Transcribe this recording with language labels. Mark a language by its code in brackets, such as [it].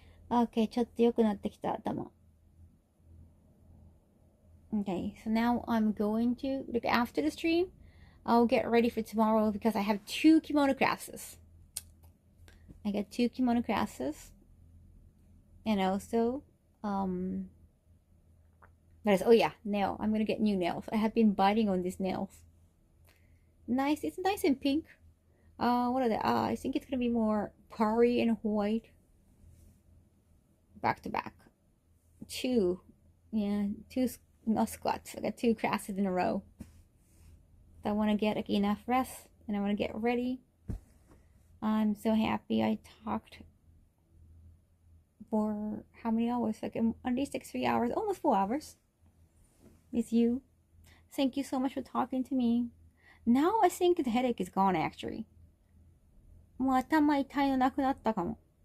[ja] Okay, ちょっと良くなってきた頭. [en] Okay, so now I'm going to, like, after the stream, I'll get ready for tomorrow because I have 2 kimono classes. I got 2 kimono classes. And also, that is, oh yeah, nail. I'm gonna get new nails. I have been biting on these nails. Nice, it's nice and pink. What are they? I think it's gonna be more pearly and white. Back to back. 2. Yeah, 2 not squats. I got 2 classes in a row. So I want to get like, enough rest and I want to get ready. I'm so happy I talked for how many hours? Like at least like 3 hours, almost 4 hours with you. Thank you so much for talking to me. Now I think the headache is gone actually. [ja] もう頭痛いのなくなったかも。